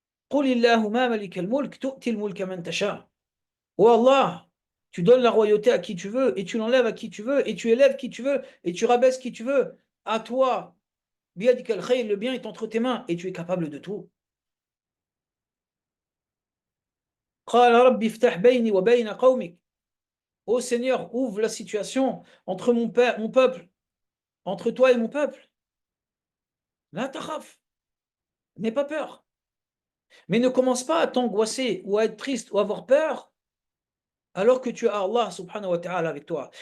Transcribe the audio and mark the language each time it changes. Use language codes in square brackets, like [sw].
[ar] قُلِ اللَّهُمَّ مَلِكَ الْمُلْكِ تُؤْتِي الْمُلْكَ مَنْ تَشَاءُ. [fr] Oh Allah, tu donnes la royauté à qui tu veux et tu l'enlèves à qui tu veux et tu élèves qui tu veux et tu rabaisses qui tu veux. À toi, [ar] biyadika al-khayr, [fr] le bien est entre tes mains et tu es capable de tout. [ar] قال رب افتح بيني وبين قومك. [fr] Ô Seigneur, ouvre la situation entre mon peuple, entre toi et mon peuple. [ar] La takhaf, [fr] n'aie pas peur. Mais ne commence pas à t'angoisser ou à être triste ou à avoir peur alors que tu as Allah subhanahu wa ta'ala avec toi.